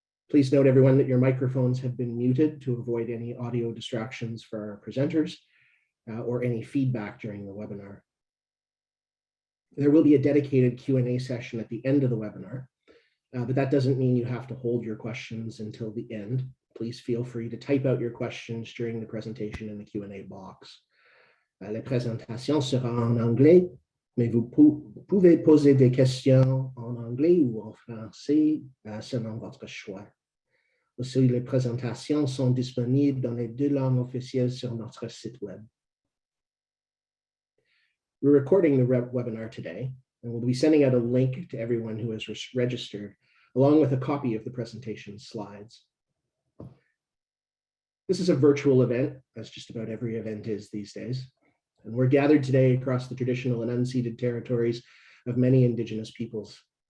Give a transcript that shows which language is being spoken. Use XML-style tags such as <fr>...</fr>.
<en>Please note, everyone, that your microphones have been muted to avoid any audio distractions for our presenters or any feedback during the webinar. There will be a dedicated Q&A session at the end of the webinar, but that doesn't mean you have to hold your questions until the end. Please feel free to type out your questions during the presentation in the Q&A box.</en> <fr>La présentation sera en anglais, mais vous pouvez poser des questions en anglais ou en français selon votre choix. Aussi, les présentations sont disponibles dans les deux langues officielles sur notre site web.</fr> <en>We're recording the webinar today, and we'll be sending out a link to everyone who has registered, along with a copy of the presentation slides. This is a virtual event, as just about every event is these days. And we're gathered today across the traditional and unceded territories of many Indigenous peoples.</en>